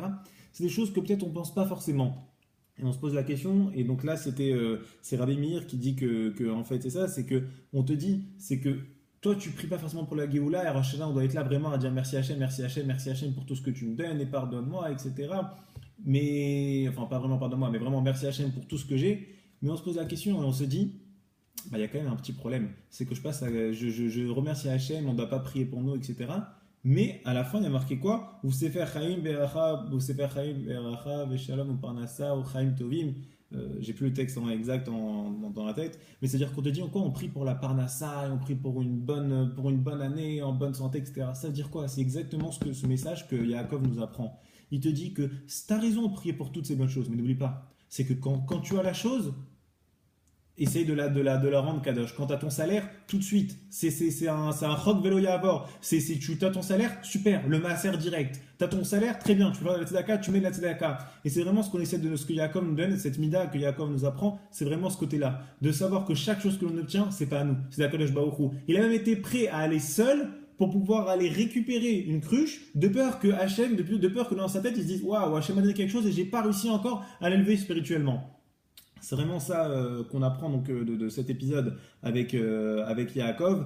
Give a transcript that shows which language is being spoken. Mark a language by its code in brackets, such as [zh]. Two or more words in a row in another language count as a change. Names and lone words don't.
[fr] C'est des choses que peut-être on pense pas forcément. Et on se pose la question, et donc là c'est Rabbi Meir qui dit que en fait c'est ça, c'est que on te dit, c'est que toi tu pries pas forcément pour la Géoula, et Rosh Hashanah on doit être là vraiment à dire merci Hachem, merci Hachem, merci Hachem pour tout ce que tu me donnes et pardonne-moi, etc. Mais, enfin pas vraiment pardonne-moi, mais vraiment merci Hachem pour tout ce que j'ai. Mais on se pose la question et on se dit, il y a quand même un petit problème. C'est que je remercie Hachem, on ne doit pas prier pour nous, etc. Mais à la fin, il y a marqué quoi? [he] וספר חיים ברכה, וספר חיים ברכה, ושלום ופרנסה, וחיים טובים. [fr] J'ai plus le texte exact dans la tête, mais c'est-à-dire qu'on te dit en quoi on prie pour la Parnassa, et on prie pour une bonne année, en bonne santé, etc. Ça veut dire quoi? C'est exactement ce message que Yaakov nous apprend. Il te dit que tu as raison de prier pour toutes ces bonnes choses, mais n'oublie pas, c'est que quand tu as la chose, essaye de la rendre kadosh. Quand tu as ton salaire, tout de suite, c'est un rock vélo yavor. Tu as ton salaire, super, le maaser direct. Tu as ton salaire, très bien, tu fais de la tzedaka, tu mets de la tzedaka. Et c'est vraiment ce qu'on essaie de, ce que Yaakov nous donne, cette mida que Yaakov nous apprend, c'est vraiment ce côté-là. De savoir que chaque chose que l'on obtient, c'est pas à nous, c'est la [he] קדוש ברוך הוא. [fr] Il a même été prêt à aller seul pour pouvoir aller récupérer une cruche, de peur que Hachem, de peur que dans sa tête, il se dise waouh, Hachem m'a donné quelque chose et j'ai pas réussi encore à l'élever spirituellement. C'est vraiment ça qu'on apprend donc, de cet épisode avec Yaakov.